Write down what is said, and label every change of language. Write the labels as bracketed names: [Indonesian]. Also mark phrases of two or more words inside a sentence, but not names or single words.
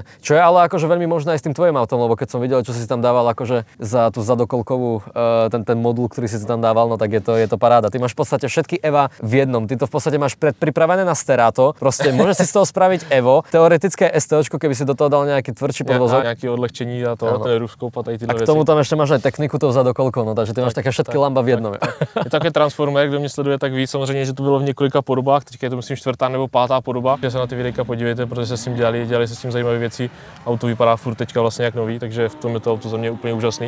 [Slovak] Čo je ale akože veľmi možné aj s tým tvojim autom, lebo keď som videl, čo si tam dával akože za tú zadokolkovú ten modul, ktorý si tam dával, no tak je to paráda. Ty máš v podstate všetky Eva v jednom. Ty to v podstate máš pripravené na Sterato. Proste môžeš si z toho spraviť Evo, teoretické STOčko, keby si do toho dal nejaký tvrdší podvozok. [Czech] Nejaké odlehčení a to, ten ruskop a tady tyhle věci. [Slovak] A k tomu tam ešte máš aj techniku tou zadokolkou, no takže ty máš také všetky lamba v jednom. [Czech] Je také Transformer, kdo mě sleduje, tak ví samozřejmě, že to bylo v několika podobách. Teďka je to myslím 4. nebo 5. podoba. Že se na ty videjka podívejte, protože se s tím dělali se s tím zajímavé věci. Auto vypadá furt teďka vlastně jak nový, takže v tom je to auto za mě úplně úžasný.